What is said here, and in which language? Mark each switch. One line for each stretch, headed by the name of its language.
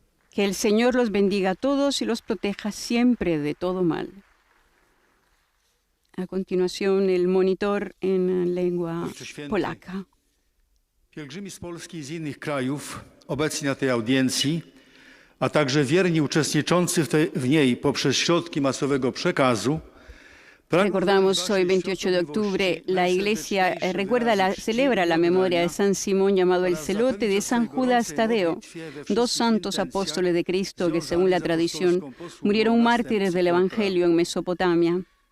Spanish: Que el Señor los bendiga a todos y los proteja siempre de todo mal. A continuación, el monitor en lengua polaka.
Polish: Pielgrzymi z Polski i z innych krajów obecni na tej audiencji, a także wierni uczestniczący w niej poprzez środki masowego przekazu.
Spanish: Recordamos hoy, 28 de octubre, la Iglesia celebra la memoria de San Simón llamado el Celote, de San Judas Tadeo, dos santos apóstoles de Cristo que, según la tradición, murieron mártires del Evangelio en Mesopotamia.